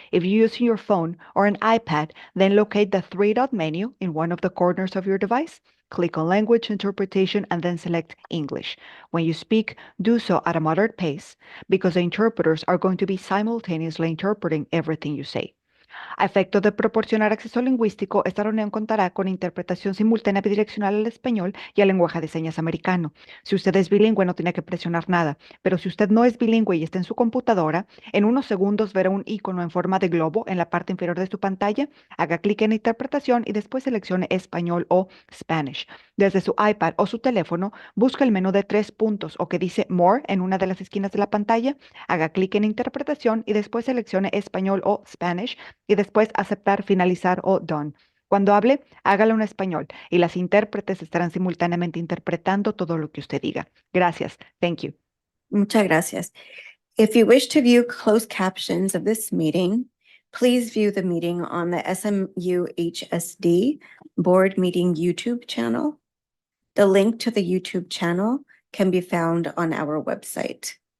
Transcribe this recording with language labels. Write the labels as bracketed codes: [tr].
[en] If you're using your phone or an iPad, then locate the three-dot menu in one of the corners of your device. Click on Language Interpretation and then select English. When you speak, do so at a moderate pace because the interpreters are going to be simultaneously interpreting everything you say. [es] A efectos de proporcionar acceso lingüístico, esta reunión contará con interpretación simultánea bidireccional al español y al lenguaje de señas americano. Si usted es bilingüe, no tiene que presionar nada, pero si usted no es bilingüe y está en su computadora, en unos segundos verá un icono en forma de globo en la parte inferior de su pantalla. Haga clic en Interpretación y después seleccione Español o Spanish. Desde su iPad o su teléfono, busca el menú de 3 puntos o que dice More en una de las esquinas de la pantalla. Haga clic en Interpretación y después seleccione Español o Spanish y después aceptar, finalizar o done. Cuando hable, hágalo en español y las intérpretes estarán simultáneamente interpretando todo lo que usted diga. Gracias. [en] Thank you. [es] Muchas gracias. [en] If you wish to view closed captions of this meeting, please view the meeting on the SMUHSD Board Meeting YouTube channel. The link to the YouTube channel can be found on our website.